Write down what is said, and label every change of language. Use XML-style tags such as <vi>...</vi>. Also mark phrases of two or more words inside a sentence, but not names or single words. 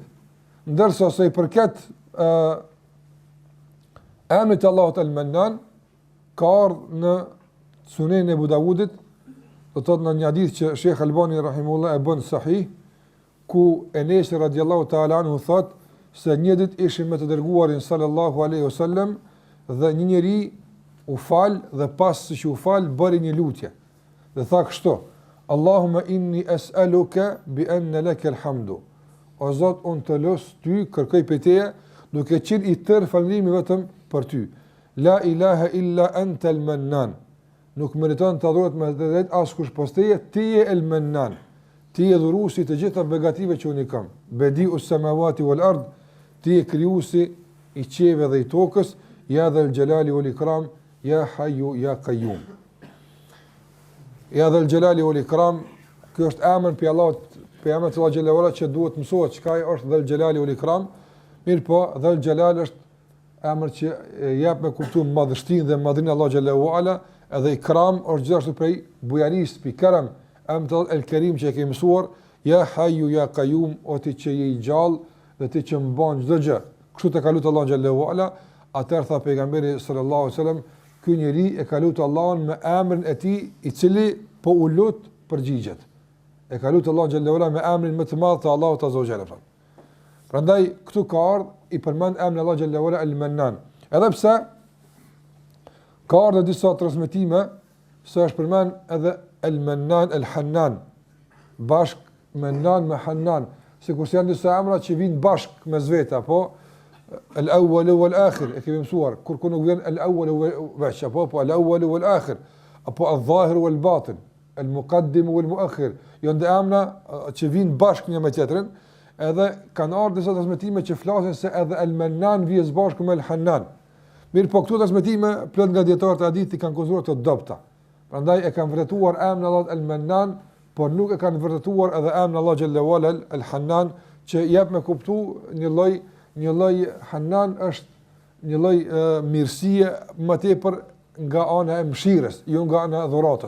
<sq>Ndërsa sa i përket emrit Allahut el-Mannan, ka ardhur në Sunenin e Abu Dawudit, do të thotë në një hadith që Sheikh Albani rahimahullah e bën sahih, ku Enes</sq> <ar>رضي الله تعالى عنه</ar> <sq>thot se një ditë ishim me të dërguarin</sq> <ar>صلى الله عليه وسلم</ar> <sq>dhe një njeri u fal dhe pas se që u fal bëri një lutje. Dhe tha kështu:</sq> <ar>اللهم إني أسألك بأن لك الحمد.</ar> <sq>O Zot, unë të los ty, kërkoj prej teje, duke qenë i tërë falërimi vetëm për ty.</sq> <ar>لا إله إلا أنت المنان.</ar> <sq>Nuk meriton të adhurohet me të drejtë askush pas teje, ti je el-Mannan. Ti je dhuruesi të gjitha begative që unë kam.</sq> <ar>بديع السماوات والأرض,</ar> <sq>ti je krijuesi i qiellit dhe i tokës,</sq> <ar>يا ذا الجلال والإكرام يا حي يا قيوم. يا ذا الجلال والإكرام,</ar> <sq>ky është emër për Allahut, për emrin e Allahut</sq> <ar>جل وعلا</ar> <sq>që duhet mësohet çka është</sq> <ar>ذا الجلال والإكرام.</ar> <sq>Mirë po,</sq> <ar>ذا الجلال</ar> <sq>është emër që jep me kuptim madhështinë dhe madhrinë Allahu</sq> <ar>جل وعلا,</ar> <sq>edhe ikram është gjithashtu prej bujarisë, pi karam, emri el-Karim që e kemi mësuar,</sq> <ar>يا حي يا قيوم,</ar> <sq>o ti që je i gjallë dhe ti që mban çdo gjë. Kështu të ka lutur Allahu</sq> <ar>جل وعلا,</ar> <sq>atëherë tha pejgamberi</sq> <ar>صلى الله عليه وسلم,</ar> <sq>ky njeri e ka lutur Allahun me emrin e tij i cili po u lut përgjigjet. E ka lutur Allahu</sq> <ar>جل وعلا</ar> <sq>me emrin më të madh të Allahut</sq> <ar>عز وجل.</ar> <sq>Prandaj këtu ka ardhur i përmend emrin Allahu</sq> <ar>جل وعلا</ar> <sq>el-Mannan. Edhe pse ka ardhur disa transmetime se është përmend edhe el-Mannan el-Hannan, bashk Mannan me Hannan, sikur janë disa emra që vijnë bashk me vetë, apo</sq> <ar>الأول والآخر,</ar> <sq>e kemi mësuar, kur nuk vjen el-awwal veç, apo</sq> <ar>الأول والآخر,</ar> <sq>apo</sq> <ar>الظاهر والباطن المقدم والمؤخر,</ar> <sq>janë emra që vijnë bashk një me tjetrin, edhe kanë ardhur disa transmetime që flasin se edhe el-Mannan vjen bashkë me el-Hannan. Mirë, po këto transmetime plot nga dietarët e hadithit kanë konsideruar të dobta. Prandaj e kanë vërtetuar emrin Allah El-Mannan, por nuk e kanë vërtetuar edhe emrin Allah</sq> <ar>جل وعلا</ar> <sq>El-Hannan, që jep me kuptu një lloj Hannan është një lloj mirësie më tepër nga ana e mëshirës, jo nga ana e dhuratës.</sq>